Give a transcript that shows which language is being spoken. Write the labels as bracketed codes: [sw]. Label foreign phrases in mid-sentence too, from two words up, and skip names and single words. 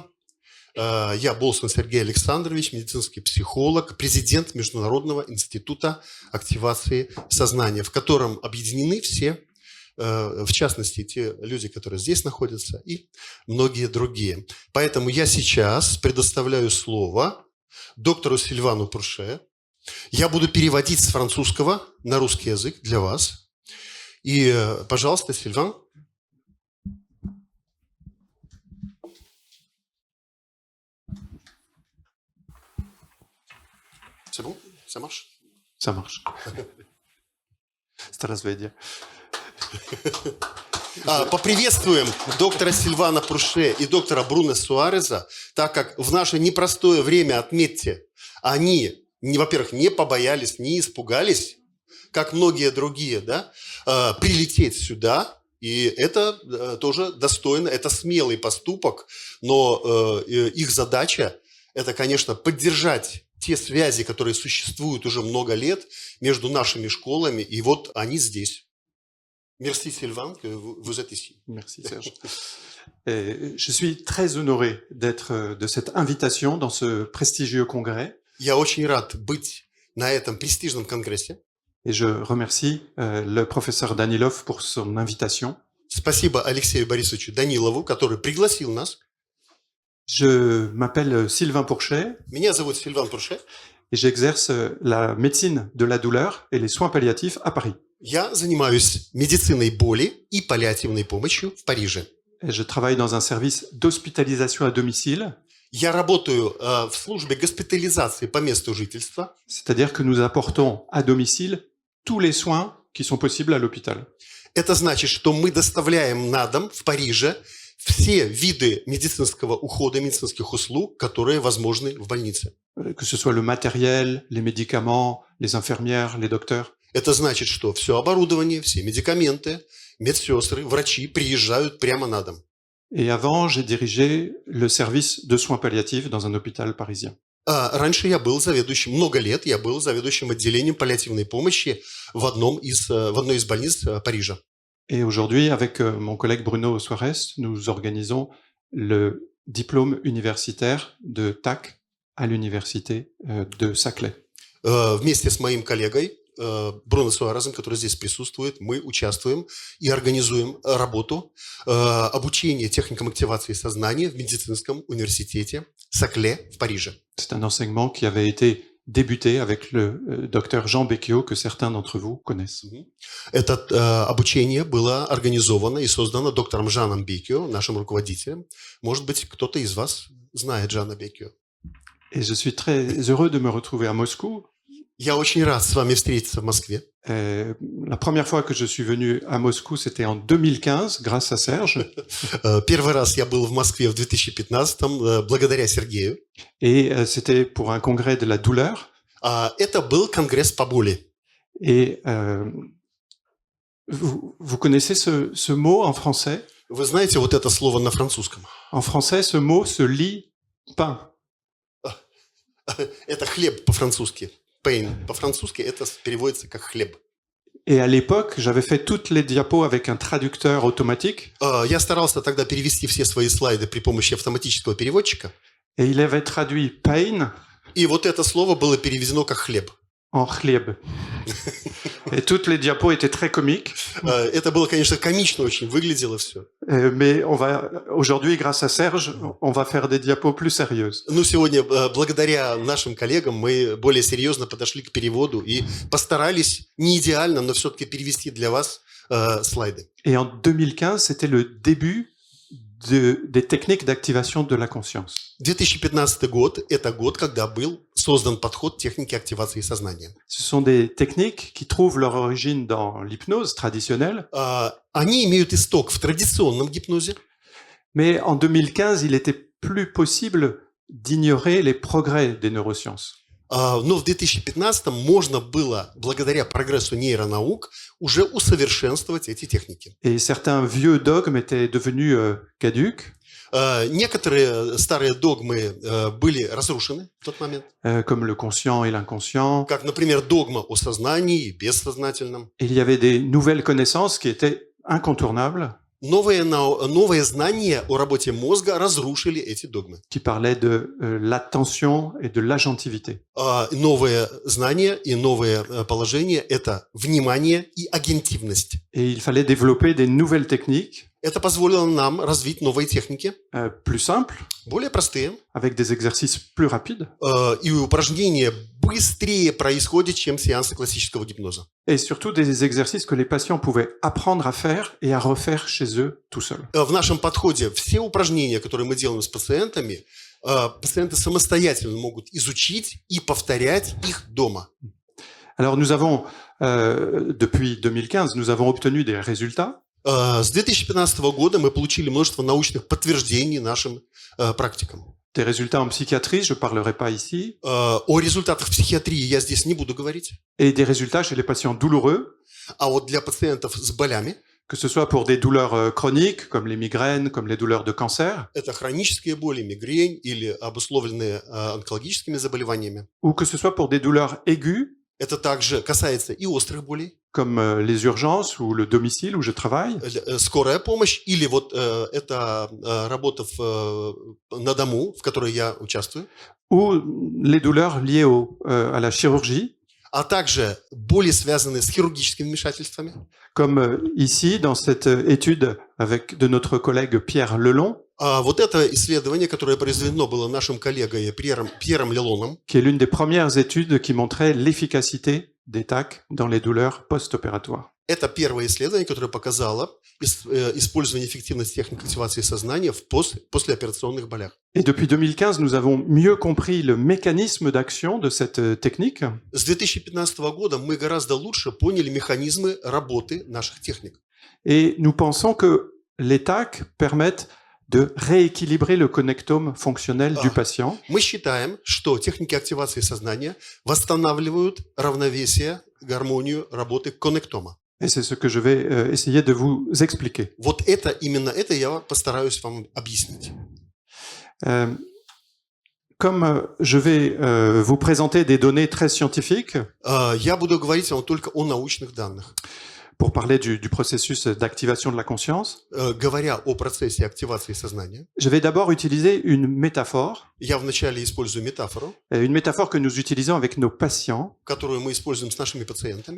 [ru] Я Болсун Сергей Александрович, медицинский психолог, президент Международного института активации сознания, в котором объединены все, в частности, те люди, которые здесь находятся, и многие другие. Поэтому я сейчас предоставляю слово доктору Сильвану Пурше. Я буду переводить с французского на русский язык для вас. И, пожалуйста, Сильван. [fr] C'est bon? Ça marche? Ça marche. [ru] Здравствуйте. Поприветствуем доктора Сильвана Пурше и доктора Бруно Суареса, так как в наше непростое время, отметьте, они, во-первых, не побоялись, не испугались, как многие другие, да, прилететь сюда. И это тоже достойно, это смелый поступок, но их задача – это, конечно, поддержать те связи, которые существуют уже много лет между нашими школами, и вот они здесь. [fr] Merci Sylvain, que vous êtes ici. Merci Serge. Je suis très honoré d'être de cette invitation dans ce prestigieux congrès. [ru] Я очень рад быть на этом престижном конгрессе. [fr] Et je remercie le professeur Danilov pour son invitation. [ru] Спасибо Алексею Борисовичу Данилову, который пригласил нас. [fr] Je m'appelle Sylvain Pourchet. [ru] Меня зовут Сильван Пурше. [fr] Et j'exerce la médecine de la douleur et les soins palliatifs à Paris. [ru] Я занимаюсь медициной боли и паллиативной помощью в Париже. [fr] Et je travaille dans un service d'hospitalisation à domicile. [ru] Я работаю в службе госпитализации по месту жительства. [fr] C'est-à-dire que nous apportons à domicile tous les soins qui sont possibles à l'hôpital. [ru] Это значит, что мы доставляем на дом в Париже все виды медицинского ухода, медицинских услуг, которые возможны в больнице. [fr] Que ce soit le matériel, les médicaments, les infirmières, les docteurs. [ru] Это значит, что все оборудование, все медикаменты, медсестры, врачи приезжают прямо на дом. [fr] Et avant, j'ai dirigé le service de soins palliatifs dans un hôpital parisien. [ru] Раньше я был заведующим, много лет я был заведующим отделением паллиативной помощи в одной из больниц Парижа. [fr] Et aujourd'hui, avec mon collègue Bruno Suarez, nous organisons le diplôme universitaire de TAC à l'université de Saclay. [ru] Вместе с моим коллегой Бруно Суаресом, который здесь присутствует, мы участвуем и организуем работу обучения техникам активации сознания в медицинском университете Сакле в Париже. [fr] C'est un enseignement qui avait été débuté avec le docteur Jean Becchio, que certains d'entre vous connaissent. [ru] Это обучение было организовано и создано доктором Жаном Беккио, нашим руководителем. Может быть, кто-то из вас знает Жана Беккио. [fr] Et je suis très heureux de me retrouver à Moscou [ru] Я очень рад с вами встретиться в Москве. [fr] La première fois que je suis venu à Moscou, c'était en 2015, grâce à Serge. [ru] Первый раз я был в Москве в 2015-м, благодаря Сергею. [fr] Et c'était pour un congrès de la douleur. [ru] Это был конгресс по боли. [fr] Et vous connaissez ce mot en français? [ru] Вы знаете вот это слово на французском? [fr] En français, ce mot se lit pain. [ru] Это хлеб по-французски. Pain. По-французски это переводится как хлеб. [fr] Et à l'époque, j'avais fait toutes les diapos avec un traducteur automatique. [ru] Я старался тогда перевести все свои слайды при помощи автоматического переводчика. [fr] Et il avait traduit pain [ru] И вот это слово было переведено как хлеб. [fr] en хлеб. Et toutes les diapos étaient très comiques. [ru] Это было, конечно, комично очень выглядело все. [fr] Mais aujourd'hui, grâce à Serge, on va faire des diapos plus sérieuses. [ru] Но сегодня, благодаря нашим коллегам, мы более серьезно подошли к переводу и постарались, не идеально, но все-таки перевести для вас слайды. [fr] Et en 2015, c'était le début des techniques d'activation de la conscience. [ru] 2015 год – это год, когда был создан подход техники активации сознания. [fr] Ce sont des techniques qui trouvent leur origine dans l'hypnose traditionnelle. [ru] Они имеют исток в традиционном гипнозе. [fr] Mais en 2015, il était plus possible d'ignorer les progrès des neurosciences. [ru] Но в 2015 можно было, благодаря прогрессу нейронаук, уже усовершенствовать эти техники. [fr] Et certains vieux dogmes étaient devenus caducs. [ru] Некоторые старые догмы были разрушены в тот момент. [fr] Comme le conscient et l'inconscient. [ru] Как, например, догма о сознании и бессознательном. [fr] Il y avait des nouvelles connaissances qui étaient incontournables. [ru] Новые знания о работе мозга разрушили эти догмы. [fr] Qui parlaient de l'attention et de l'agentivité. [ru] Новые знания и новые положения – это внимание и агентивность. [fr] Et il fallait développer des nouvelles techniques. [ru] Это позволило нам развить новые техники, [fr] plus simples, [ru] более простые, [fr] avec des exercices plus rapides. [ru] И упражнения быстрее происходят, чем сеансы классического гипноза. [fr] Et surtout des exercices que les patients pouvaient apprendre à faire et à refaire chez eux tout seuls. [ru] В нашем подходе все упражнения, которые мы делаем с пациентами, пациенты самостоятельно могут изучить и повторять их дома. [fr] Alors nous avons, depuis 2015, nous avons obtenu des résultats. [ru] С 2015 года мы получили множество научных подтверждений нашим практикам. [fr] Des résultats en psychiatrie, je ne parlerai pas ici. [ru] О результатах психиатрии я здесь не буду говорить. [fr] Et des résultats chez les patients douloureux. [ru] А вот для пациентов с болями, [fr] que ce soit pour des douleurs chroniques, comme les migraines, comme les douleurs de cancer, [ru] это хронические боли, мигрень или обусловленные онкологическими заболеваниями, [fr] ou que ce soit pour des douleurs aiguës, [ru] это также касается и острых болей, [fr] comme les urgences ou le domicile où je travaille, [ru] скорая помощь или вот это работа на дому, в которой я участвую, [fr] ou les douleurs liées à la chirurgie, [ru] а также боли, связанные с хирургическими вмешательствами. [fr] Comme ici, dans cette étude de notre collègue Pierre Lelon, [ru] Вот это исследование, которое произведено было нашим коллегой Пьером Лелоном, [fr] qui est l'une des premières études qui montrait l'efficacité des TAC dans les douleurs post-opératoires. [ru] Это первое исследование, которое показало использование эффективности техник активации сознания в послеоперационных болях. [fr] Et depuis 2015, nous avons mieux compris le mécanisme d'action de cette technique. [ru] С 2015 года мы гораздо лучше поняли механизмы работы наших техник. [fr] Et nous pensons que les TAC permettent de rééquilibrer le connectome fonctionnel du patient. [ru] Мы считаем, что техники активации сознания восстанавливают равновесие, гармонию работы коннектома. [fr] Et c'est ce que je vais essayer de vous expliquer. [ru] Вот это, именно это я постараюсь вам объяснить. [fr] Comme je vais vous présenter des données très scientifiques, [ru] Я буду говорить вам только о научных данных. [fr] Pour parler du processus d'activation de la conscience, [ru] Говоря о процессе активации сознания, [fr] je vais d'abord utiliser une métaphore, [ru] я вначале использую метафору, [fr] une métaphore que nous utilisons avec nos patients. [ru] которую мы используем с нашими пациентами,